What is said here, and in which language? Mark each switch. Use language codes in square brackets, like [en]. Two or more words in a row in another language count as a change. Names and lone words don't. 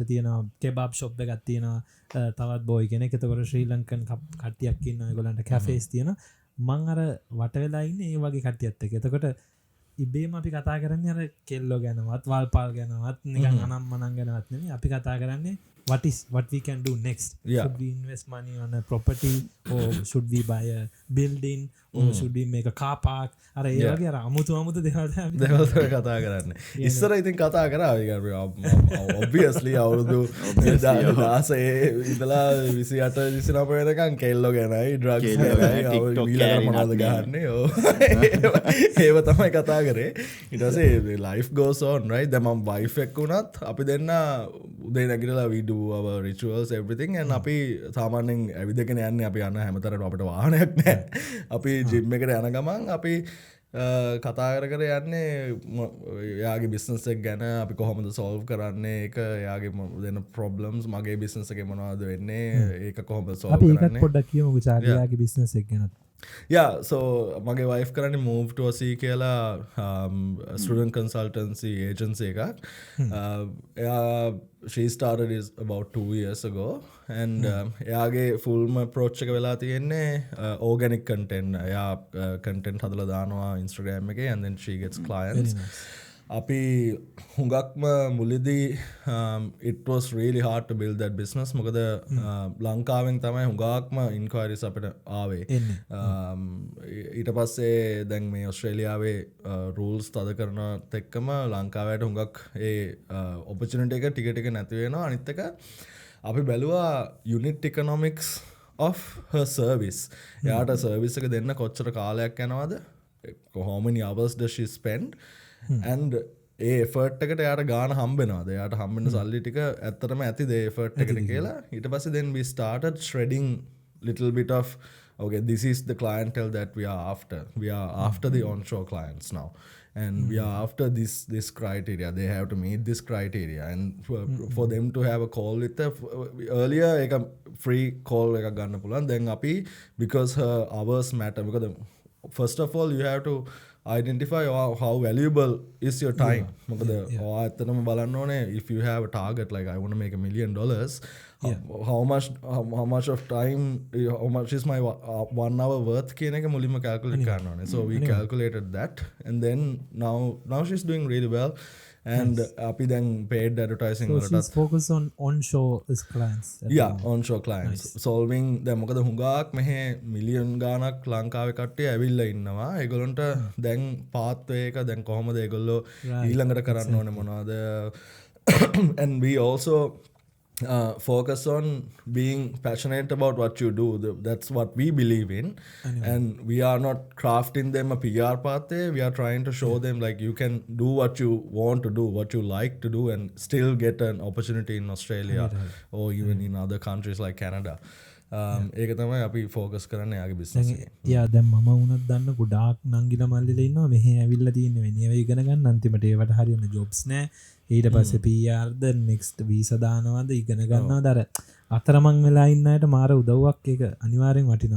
[si] තියෙනවා කෙබාබ් ෂොප් එකක් තියෙනවා තවත් බෝයි කෙනෙක් එතකොට ශ්‍රී ලංකන් කට්ටියක් ඉන්නවා ඒගොල්ලන්ට කැෆේස් තියෙනවා මං අර වට වෙලා ඉන්නේ ඒ වගේ කට්ටියත් එක්ක එතකොට ඉබේම අපි කතා කරන්නේ අර කෙල්ලෝ ගැනවත් වල්පාල් ගැනවත් නිකන් අනම්මනම් ගැනවත් නෙමෙයි අපි කතා කරන්නේ [en] what we can do next should we invest money on a property or should we buy a building or should we make a car park [si] අර ඒ වගේ අර අමුතු දේවල් කතා කරන්න ඉස්සර ඉතින් කතා කරා obviously අවුරුදු 16 ඉඳලා 28 29 වෙනකන් කෙල්ලෝ ගැනයි ඩ්‍රග්ස් ගැනයි ඊළඟ මොනවද ගහන්නේ ඒව තමයි කතා කරේ ඊට පස්සේ [en] life goes on right [si] දැන් මම wife එක්ක උනත් අපි දෙන්න උදේ නැගිටලා [en] we do our rituals everything and [si] අපි සාමාන්‍යයෙන් ඇවිදගෙන යන්නේ අපි යන හැමතරම අපිට වාහනයක් නැහැ අපි ජිම් එකට යන ගමන් අපි කතා කර යන්නේ යාගේ බිස්නස් එක ගැන අපි කොහොමද solve කරන්නේ ඒක යාගේ දෙන problems මගේ බිස්නස් එකේ මොනවද වෙන්නේ ඒක කොහොමද solve කරන්නේ අපි ඒකත් පොඩ්ඩක් කියමුකෝ යාගේ බිස්නස් එක ගැන [en] yeah so මගේ wife කරන්නේ move to a කියලා student consultancy agency එකක් she started is about 2 years ago and එයාගේ full approach [si] එක වෙලා තියෙන්නේ [en] organic content එයා content [si] හදලා දානවා [en] Instagram එකේ and then she gets clients [si] අපි හුඟක්ම මුලදී [en] it was really hard to build that business [si] මොකද ලංකාවෙන් තමයි හුඟක්ම inquiries අපිට ආවේ ඊට පස්සේ දැන් මේ ඔස්ට්‍රේලියාවේ rules තද කරනත් එක්කම ලංකාවට හුඟක් ඒ opportunity එක ටික නැති වෙනවා අනිත් එක අපි බැලුවා [en] unit economics of her service [si] එයාට service එක දෙන්න කොච්චර කාලයක් යනවද [en] how many hours does she spend and [si] ඒ එෆර්ට් එකට යාට ගාන හම්බෙනවාද යාට හම්බෙන සල්ලි ටික ඇත්තටම ඇතිද ඒ එෆර්ට් එකට කියලා ඊට පස්සේ [en] then we started shredding little bit of okay this is the clientele that we are after the onshore clients now and we are after this criteria they have to meet this criteria and for them to have a call with the earlier එක free call [si] එකක් ගන්න පුළුවන් දැන් අපි [en] because her hours matter because first of all you have to identify how valuable is your time [si] මොකද ඇත්තටම බලන්න ඕනේ [en] if you have a target like I want to make $1 million how much of time, how much is my 1 hour worth [si] කියන එක මුලින්ම [en] calculate [si] කරන්න ඕනේ. [en] So we calculated that, and then now she's doing really well, and [si] අපි දැන් [en] paid advertising So [si] වලටත් [en] she's focused on onshore clients. onshore clients solving. [si] දැන් මොකද හුඟක් මෙහෙ මිලියන් ගාණක් ලංකාවේ කට්ටිය ඇවිල්ලා ඉන්නවා. ඒගොල්ලන්ට දැන් pathway එක දැන් කොහොමද ඒගොල්ලෝ ඊළඟට කරන්න ඕනේ මොනවද. [en] And we also focus on being passionate about what you do. That's what we believe in. And we are not crafting them a PR pathway. We are trying to show them like you can do what you want to do, what you like to do, and still get an opportunity in Australia or even in other countries like Canada. [si] ඒක තමයි අපි ෆෝකස් කරන්න යාගේ බිස්නස් එක. යා දැන් මම වුණත් දන්න ගොඩාක් නංගිලා මල්ලිලා ඉන්නවා මෙහෙ ඇවිල්ලා තියෙන්නේ වෙන ඒවා ඉගෙන ගන්න අන්තිමට ඒවට හරියන ජොබ්ස් නෑ. ඊට පස්සේ PRද නෙක්ස්ට් වීසා දානවාද ඉගෙන ගන්නවාද අර අතරමං වෙලා ඉන්න අයට මාර උදව්වක් ඒක අනිවාර්යෙන් වටිනවා.